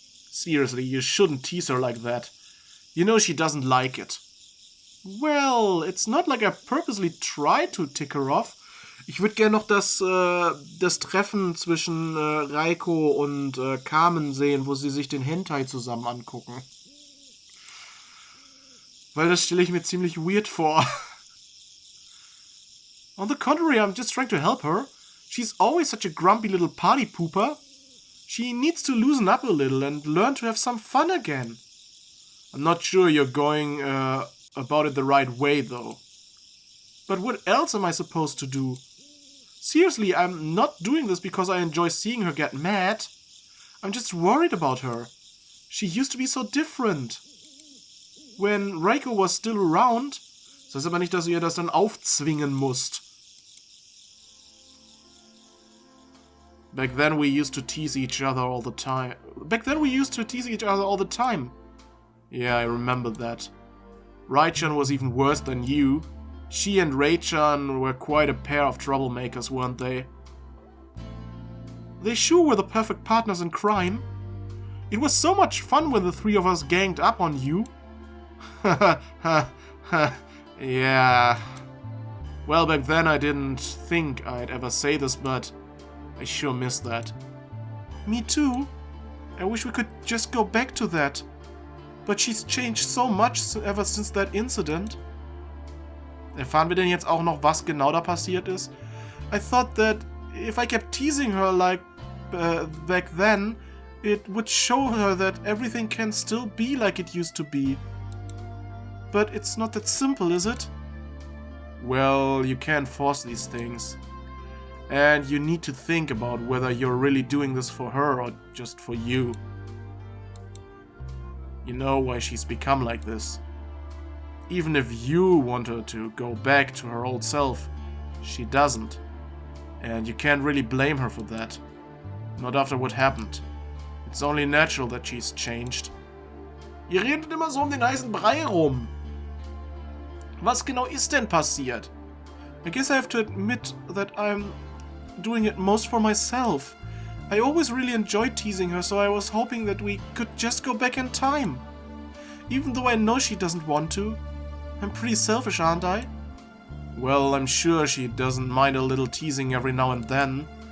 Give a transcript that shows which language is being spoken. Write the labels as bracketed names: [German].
[English] Seriously, you shouldn't tease her like that. You know she doesn't like it. Well, it's not like I purposely tried to tick her off. [German] Ich würde gerne noch das Treffen zwischen Raiko und Carmen sehen, wo sie sich den Hentai zusammen angucken. Weil das stelle ich mir ziemlich weird vor. [English] On the contrary, I'm just trying to help her. She's always such a grumpy little party pooper. She needs to loosen up a little and learn to have some fun again. I'm not sure you're going about it the right way, though. But what else am I supposed to do? Seriously, I'm not doing this because I enjoy seeing her get mad. I'm just worried about her. She used to be so different. When Raiko was still around, [German] das heißt aber nicht, dass du ihr das dann aufzwingen musst. [English] Back then we used to tease each other all the time. Yeah, I remember that. Raichan was even worse than you. She and Raichan were quite a pair of troublemakers, weren't they? They sure were the perfect partners in crime. It was so much fun when the three of us ganged up on you. Yeah. Well, back then I didn't think I'd ever say this, but I sure miss that. Me too. I wish we could just go back to that. But she's changed so much ever since that incident. [German] Erfahren wir denn jetzt auch noch, was genau da passiert ist? [English] I thought that if I kept teasing her like back then, it would show her that everything can still be like it used to be. But it's not that simple, is it? Well, you can't force these things. And you need to think about whether you're really doing this for her or just for you. You know why she's become like this. Even if you want her to go back to her old self, she doesn't. And you can't really blame her for that. Not after what happened. It's only natural that she's changed. [German] Ihr redet immer so den heißen Brei rum. Was genau ist denn passiert? [English] I guess I have to admit that I'm doing it most for myself. I always really enjoyed teasing her, so I was hoping that we could just go back in time. Even though I know she doesn't want to. I'm pretty selfish, aren't I? Well, I'm sure she doesn't mind a little teasing every now and then.